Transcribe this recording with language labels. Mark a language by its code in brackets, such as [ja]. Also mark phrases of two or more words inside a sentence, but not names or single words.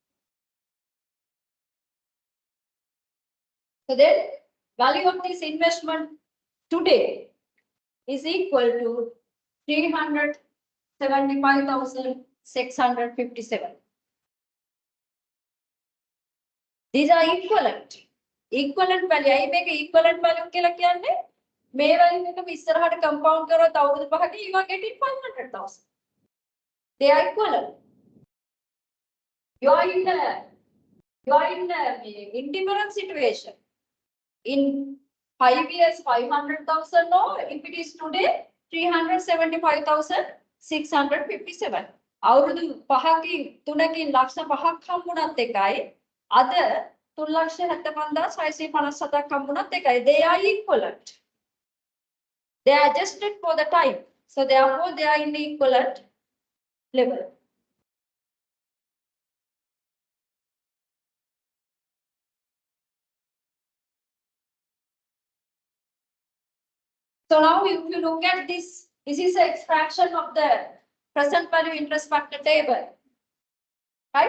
[en] So then value of this investment today is equal to 370 75,657. These are equivalent. Equivalent value. I make equivalent value [si] කියලා කියන්නේ මේ [en] value [si] එකම ඉස්සරහට [en] compound [si] කරොත් අවුරුදු 5ක [en] you are getting 500,000. They are equivalent. You are in indifferent situation. In 5 years, 500,000, no, if it is today, 375,657. [si] අවුරුදු 5කින් 3කින් ලක්ෂ 5ක් හම්බුණත් එකයි අද 3,75,657ක් හම්බුණත් එකයි. [en] They are equivalent. They are adjusted for the time. So therefore they are in equivalent level. So now if you look at this, this is an extraction of the present value interest factor table, right?